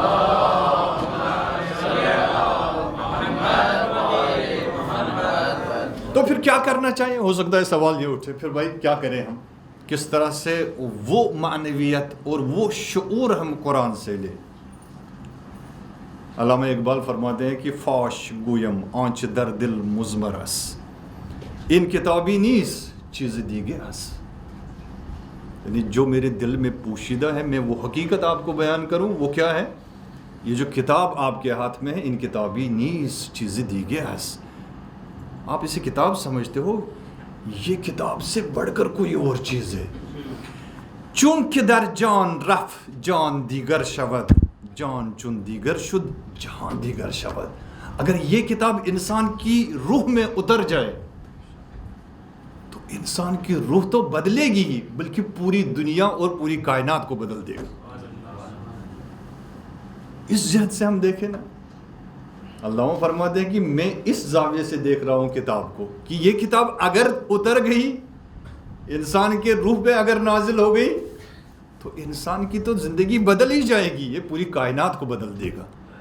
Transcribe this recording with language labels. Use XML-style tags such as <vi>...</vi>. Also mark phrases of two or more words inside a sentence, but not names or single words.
<ur>تو پھر کیا کرنا چاہیے؟ ہو سکتا ہے سوال یہ اٹھے پھر بھائی کیا کریں ہم، کس طرح سے وہ معنویت اور وہ شعور ہم قرآن سے لیں. علامہ اقبال فرماتے ہیں کہ</ur> <fa>فاش گویم آنچ در دل مزمرس، ان کتابی نیز چیز دیگے اس.</fa> <ur>یعنی جو میرے دل میں پوشیدہ ہے، میں وہ حقیقت آپ کو بیان کروں. وہ کیا ہے؟ یہ جو کتاب آپ کے ہاتھ میں ہے،</ur> <fa>ان کتابی نیز چیز دیگے اس.</fa> <ur>آپ اسے کتاب سمجھتے ہو، یہ کتاب سے بڑھ کر کوئی اور چیز ہے.</ur> <fa>چونکہ در جان رف جان دیگر شود، جان چون دیگر شد جہان دیگر شود.</fa> <ur>اگر یہ کتاب انسان کی روح میں اتر جائے تو انسان کی روح تو بدلے گی ہی، بلکہ پوری دنیا اور پوری کائنات کو بدل دے گا. اس جہت سے ہم دیکھیں نا، اللہ فرماتے ہیں کہ میں اس زاویے سے دیکھ رہا ہوں کتاب کو کہ یہ کتاب اگر اتر گئی، انسان کے روح پہ اگر نازل ہو گئی تو انسان کی تو زندگی بدل ہی جائے گی، یہ پوری کائنات کو بدل دے گا.</ur>